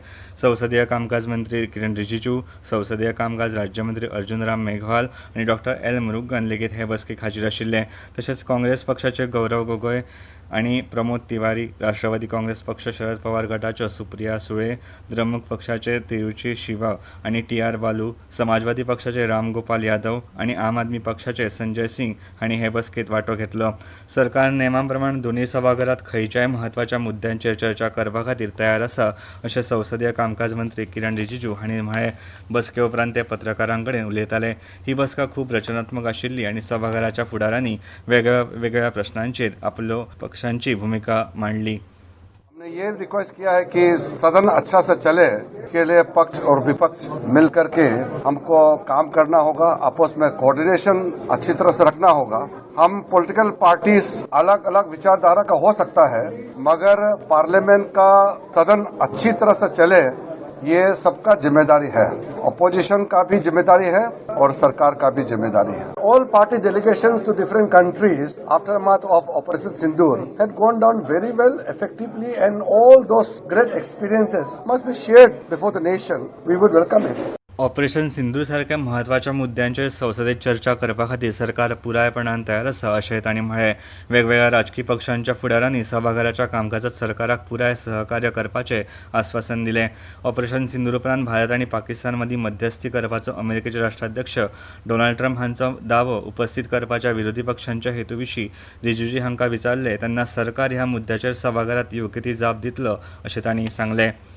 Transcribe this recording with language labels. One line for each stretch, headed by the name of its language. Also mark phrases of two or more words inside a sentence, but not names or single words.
Konkani: संसदीय कामकाज मंत्री किरण रिजिजू, संसदीय कामकाज राज्यमंत्री अर्जुन राम मेघवाल आनी डॉ. L. मुरुगन लेगीत हे बसकेक हाजीर आशिल्ले. तशेंच काँग्रेस पक्षाचे गौरव गोगोय आनी प्रमोद तिवारी, राष्ट्रवादी काँग्रेस पक्ष शरद पवार गटाच्यो सुप्रिया सुळे, द्रमुक पक्षाचे तिरुची शिवा आनी TR बालू, समाजवादी पक्षाचे राम गोपाल यादव आनी आम आदमी पक्षाचे संजय सिंग हांणी हे बसकेंत वांटो घेतलो. सरकार नेमा प्रमाण दोनूय सभाघरांत खंयच्याय म्हत्वाच्या मुद्द्यांचेर चर्चा करपा खातीर तयार आसा अशें संसदीय कामकाज मंत्री किरण रिजिजू हांणी म्हळें. बसके उपरांत ते पत्रकारां कडेन उलयताले. ही बसका खूब रचनात्मक आशिल्ली आनी सभाघराच्या फुडाऱ्यांनी वेगवेगळ्या प्रश्नांचेर आपलो पक्षांची भूमिका मांडली.
Hindi: हमने ये रिक्वेस्ट किया है कि सदन अच्छा से चले के लिए पक्ष और विपक्ष मिल करके हमको काम करना होगा. आपस में कोऑर्डिनेशन अच्छी तरह से रखना होगा. हम
English: political parties
Hindi: अलग अलग विचारधारा का हो सकता है, मगर पार्लियामेंट का सदन अच्छी तरह से चले ये सबका जिम्मेदारी है. अपोजिशन का भी जिम्मेदारी है और सरकार का भी जिम्मेदारी है.
English: All party delegations to different countries aftermath of Operation Sindoor had gone down very well, effectively, and all those great experiences must be shared before the nation. We would welcome it.
Konkani: ऑपरेशन सिंधू सारख्या म्हत्वाच्या मुद्द्यांचेर संसदेत चर्चा करपा खातीर सरकार पुरायपणान तयार आसा अशेंय तांणी म्हळें. वेगवेगळ्या राजकी पक्षांच्या फुडाऱ्यांनी सभाघराच्या कामकाजात सरकाराक पुराय सहकार्य करपाचें आस्वासन दिलें. ऑपरेशन सिंधूर उपरांत भारत आनी पाकिस्तान मदीं मध्यस्थी करपाचो अमेरिकेचे राष्ट्राध्यक्ष डोनाल्ड ट्रंप हांचो दावो उपस्थीत करपाच्या विरोधी पक्षांच्या हेतू विशीं रिजिजू हांकां विचारले तेन्ना सरकार ह्या मुद्द्याचेर सभाघरांत योग्य ती जाप दितलो अशें तांणी सांगलें.